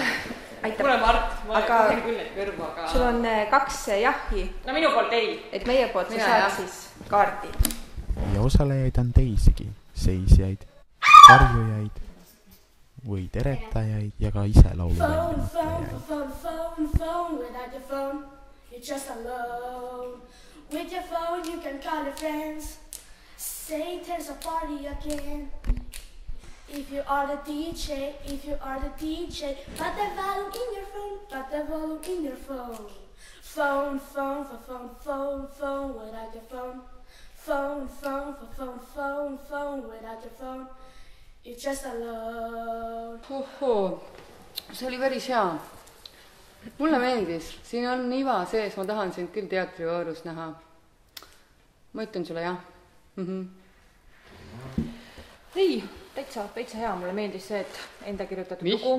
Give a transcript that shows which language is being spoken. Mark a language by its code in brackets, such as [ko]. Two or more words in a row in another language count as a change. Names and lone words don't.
[et] Kuule, Mart, ma olen küll neid kõrvu, aga... Sul on 2 jahhi. No minu poolt ei. Et meie poolt sa saad siis kaardi. Ja osalejaid on teisigi, seisjaid, karjujaid või teretajaid ja ka ise lauluväljajaid. [en] Phone, without your phone, you're just alone. With your phone, you can call your friends. Say there's a party again. If you are the DJ, put the volume in your phone, Phone, without your phone. Phone, without your phone. You're just alone. [et] See oli päris hea. Mulle meeldis. Siin on iva sees, ma tahan sind küll teatrivoorus näha. Ma ütlen sulle jah. Ei, täitsa hea, mulle meeldis see, et enda kirjutatud lugu.